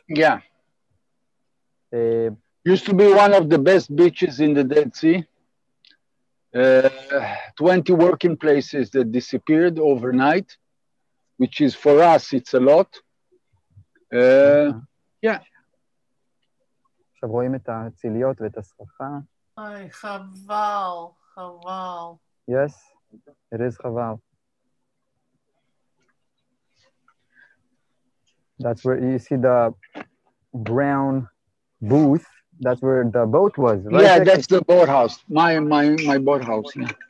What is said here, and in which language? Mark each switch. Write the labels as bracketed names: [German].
[English] Yeah. Used to be one of the best beaches in the Dead Sea. 20 working places that disappeared overnight, which is for us, it's a lot. Yeah. [Hebrew] עכשיו רואים את הציליות ואת הסככה. אוי, חבל, חבל. [English] Yes, it is חבל. That's where you see the brown booth. That's where the boat was, right? Yeah, that's the boathouse. My boathouse. Yeah.